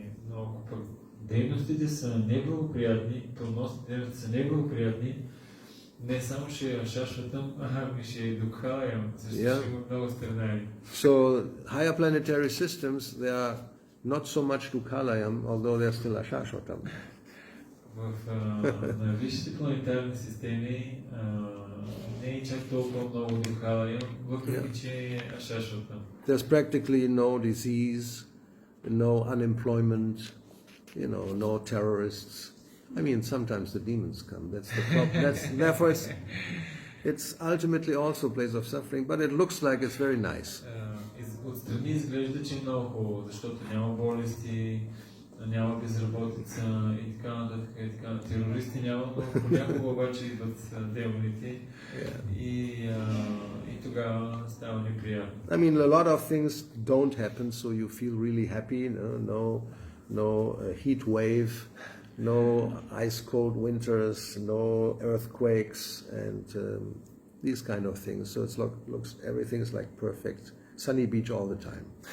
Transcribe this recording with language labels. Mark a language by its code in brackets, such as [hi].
[bg] Но ако пък дейностите са неблагоприятни, плодностите дейности са неблагоприятни, не само ще е ашашватам, ами ще е дукхалаям, защото ще има много страдаи. [en] So higher planetary systems, they are not so much Dukkalayam, although they are still Ashashvatam. [bg] На висшите планетарни системи не е чак толкова много дукхалаям, въпреки че е ашашватам. [en] There's practically no disease, no unemployment, no terrorists. I mean, sometimes the demons come. That's the problem. Therefore, it's ultimately also a place of suffering, but it looks like it's very nice. [bg] Отстрани изглежда, че е много хубаво, защото няма болести, няма безработица и така нататък. Терористи няма, но понякога обаче идват демоните и тогава става неприятно. [en] I mean, a lot of things don't happen, so you feel really happy. No heat wave, no ice cold winters, no earthquakes, and these kind of things. So it's looks everything is like perfect, sunny beach all the time.